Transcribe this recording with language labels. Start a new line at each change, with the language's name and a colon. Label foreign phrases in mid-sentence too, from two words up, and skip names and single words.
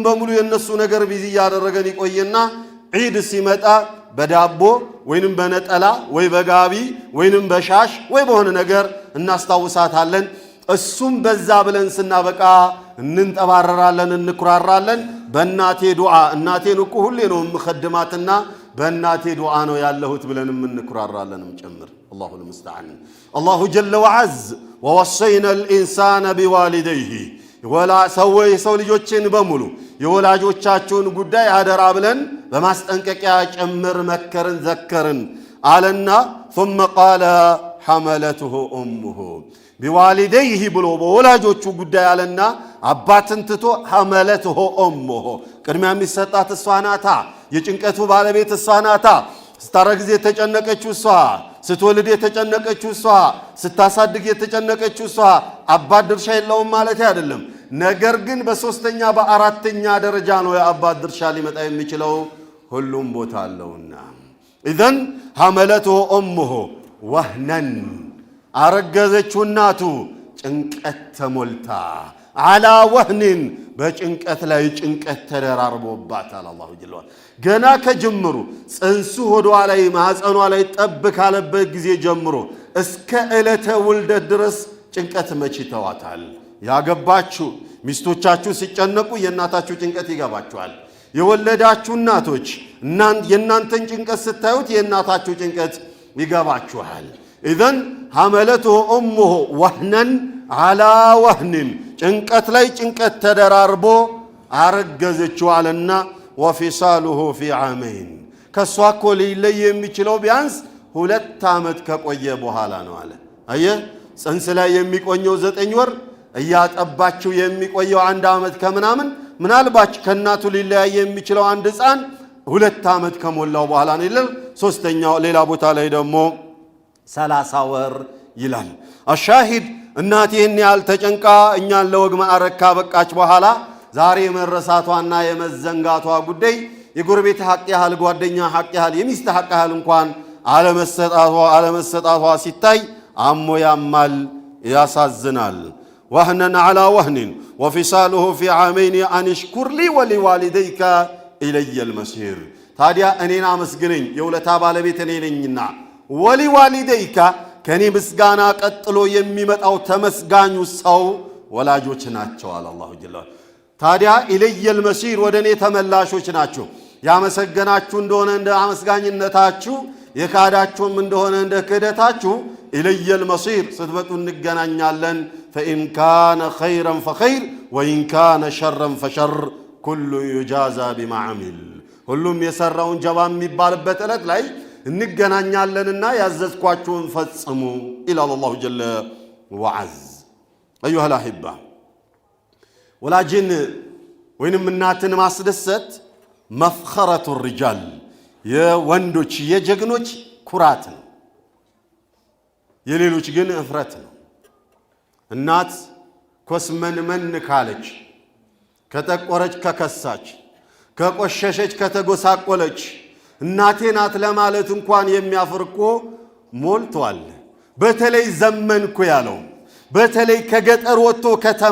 Amharic: በሙሉ የነሱ ነገር ቢዚ ያደረገን ይቆየና ዒድ ሲመጣ በዳቦ ወይንም በነጠላ ወይ በጋቢ ወይንም በሻሽ ወይ በሆነ ነገር እናስታውሳታለን እሱም በዛ ብለን ስናበቃ እንንጠባረራለን እንኩራራለን በእናቴ ዱዓ እናቴን እኮ ሁሌ ነው ምخدማትና በእናቴ ዱዓ ነው ያለሁት ብለንም እንኩራራለንም ጨምር
Arabic: الله المستعان الله جل وعز ووصينا الإنسان بوالديه ولا سوي
Amharic: ልጆችን በሙሉ የወላጆቻቸውን ጉዳይ አደራ ብለን በማስጠንቀቂያ ጨምር መከርን ዘከርን አለና
Arabic: ثم قال حملته امه بوالديه
Amharic: ብሎ በወላጆቹ ጉዳይ አለና አባትን ትቶ
Arabic: حملته امه
Amharic: ቅድሚያ የሚሰጣት እሷ ናታ የጭንቀቱ ባለቤት እሷ ናታ ስታረግዝ የተጨነቀችው እሷ ስትወልድ የተጨነቀችው እሷ ስታሳድግ የተጨነቀችው እሷ አባት ድርሻ የለውም ማለት አይደለም ነገር ግን በሶስተኛ በአራተኛ ደረጃ ነው የአባት ድርሻ ሊመጣ የሚችለው ሁሉም ቦታ አለውና
Arabic: اذن حملته امه وهنا
Amharic: አረገዘችው እናቱ ጭንቀት ተሞልታ
Arabic: على وهن
Amharic: በጭንቀት ላይ ጭንቀት ተደራርቦባታል አላሁ ጀለዋ ገና ከጅምሩ ጽንሱ ሆዷ ላይ ማህፀኗ ላይ ጠብ ካለበት ጊዜ ጀምሮ እስከ ዕለተ ውልደት ድረስ ጭንቀት መችተዋታል ያገባችሁ ሚስቶቻችሁ ሲጨነቁ የእናታችሁ ጭንቀት ይገባችኋል የወለዳችሁ እናቶች የእናንተን ጭንቀት ስታዩት የእናታችሁ ጭንቀት ይገባችኋል
Arabic: اذن حملته امه وهنا على وهن
Amharic: ጭንቀት ላይ ጭንቀት ተደራርቦ አረገዘችው አለና
Arabic: وفصاله في عامين
Amharic: ከሷኮ ሊለይ የሚችለው ቢያንስ 2 ዓመት ከቆየ በኋላ ነው አለ አየ ጽንስ ላይ የሚቆየው 9 ወር እያጠባችው የሚቆየው 1 ዓመት ከምናምን ምናልባት ከናቱ ሊለያይ የሚችለው አንድ ሕፃን 2 ዓመት ከሞላው በኋላ ነው ይላል ሶስተኛው ሌላ ቦታ ላይ ደግሞ 30 ወር ይላል አሻሂድ እናቴን ያል ተጨንቃ እኛን ለወግ ማዕረግ በቃች በኋላ ዛሬ መረሳቷና የመዘንጋቷ ጉዳይ የጎረቤት ሐቅ ያህል ጓደኛ ሐቅ ያህል የሚስት ሐቅ ያህል እንኳን አለመሰጣቷ ሲታይ አሞ ያማል ያሳዝናል
Arabic: وهنا على وهن وفصاله في عامين أن اشكر لي ولوالديك إلي المصير
Amharic: ታዲያ እኔን አመስግነኝ የውለታ ባለቤት እኔ ነኝና ولوالديك ከኔ ምስጋና ቀጥሎ የሚመጣው ተመስጋኙ ሰው ወላጆች ናቸው አለ አላሁ ጀለላ ታዲያ
Arabic: إلي المصير
Amharic: ወደኔ ተመላሾች ናቸው ያመሰገናችሁ እንደሆነ እንደ አመስጋኝነታችሁ የካዳችሁም እንደሆነ እንደ ክህደታችሁ
Arabic: إلي المصير
Amharic: ስትመጡ እንገናኛለን
Arabic: فإن كان خيرا فخير وإن كان شرا فشر كل يجازى بما عمل
Amharic: ሁሉም የሰራውን ጀባ የሚባልበት ዕለት ላይ እንገናኛለንና ያዘዝኳችሁን ፈጽሙ
Arabic: إلى الله جل وعز أيها الأحبة
Amharic: ወላጅን ወይንም እናትን ማስደሰት
Arabic: مفخرة الرجال
Amharic: የወንዶች የጀግኖች ኩራት ነው የሌሎች ግን እፍረት ነው እናት ኮስመንመን ካለች ከተቆረች ከከሳች ከቆሸሸች ከተጎሳቆለች እናቴ ናት ለማለት እንኳን የሚያፍርቆ ሞልቷል በተለይ ዘመንኩ ያለው በተለይ ከገጠር ወጥቶ ከተማ